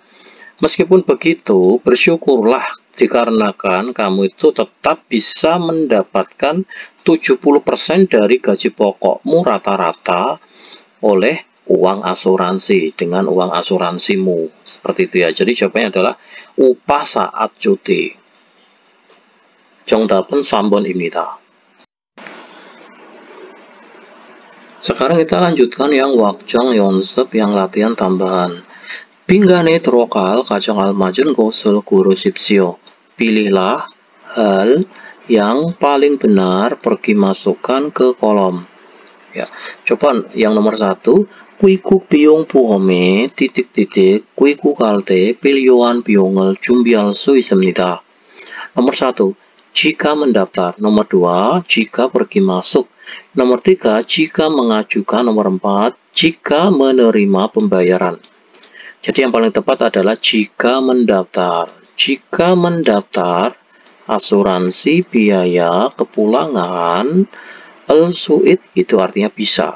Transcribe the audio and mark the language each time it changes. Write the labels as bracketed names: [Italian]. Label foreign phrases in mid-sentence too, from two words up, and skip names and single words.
[Indonesian] Meskipun begitu, bersyukurlah dikarenakan kamu itu tetap bisa mendapatkan 70% dari gaji pokokmu rata-rata oleh uang asuransi, dengan uang asuransimu. Seperti itu ya. Jadi jawabannya adalah upah saat cuti. [Korean] 정답은 3번입니다. [Indonesian] Sekarang kita lanjutkan yang [Korean] wak정 연습, [Indonesian] yang latihan tambahan. [Korean] 빈간에 들어갈 가장 알맞은 것을 고르십시오. [Indonesian] Pilihlah hal yang paling benar, pergi masukkan ke kolom. Ya, coba yang nomor 1. [Korean] 귀국 비용 보험에 귀국할 때 필요한 비용을 준비할 수 있습니다. [Indonesian] Nomor 1, jika mendaftar. Nomor 2, jika pergi masuk. Nomor 3, jika mengajukan. Nomor 4, jika menerima pembayaran. Jadi yang paling tepat adalah jika mendaftar. Jika mendaftar asuransi biaya kepulangan al-su'id, itu artinya bisa.